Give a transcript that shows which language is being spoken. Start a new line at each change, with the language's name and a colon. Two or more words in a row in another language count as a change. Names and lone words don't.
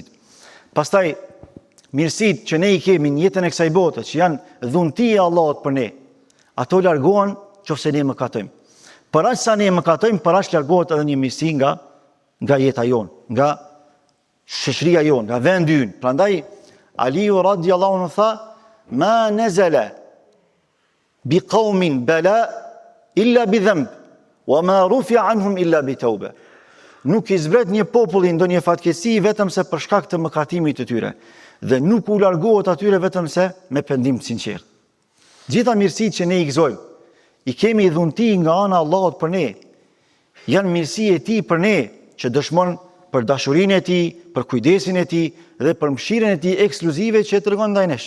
Albanian: Pastaj mirësitë që ne i kemi në jetën e kësaj bote, që janë dhuntia e Allahut për ne, ato largohen nëse ne mëkatojmë. Për aq sa ne mëkatojmë, për aq largohet edhe një mirësi nga jeta jonë, nga shoqëria jonë, nga vendi ynë. Prandaj Aliu
Arabic: رضي الله عنه
Albanian: tha,
Arabic: ما نزل بقوم بلاء إلا بذنب وما رفع عنهم إلا بتوبة.
Albanian: Nuk i zbret një popull ndonjë fatkeqësi vetëm se për shkak të mëkatimit të tyre, dhe nuk u largohet atyre vetëm se me pendim të sinqert. Gjitha mirësitë që ne i gëzojmë, i kemi dhunti nga ana e Allahut për ne, janë mirësi e tij për ne, që dëshmon për dashurinë e tij, për kujdesin e tij dhe për mëshirën e tij ekskluzive që tregon ndaj nesh.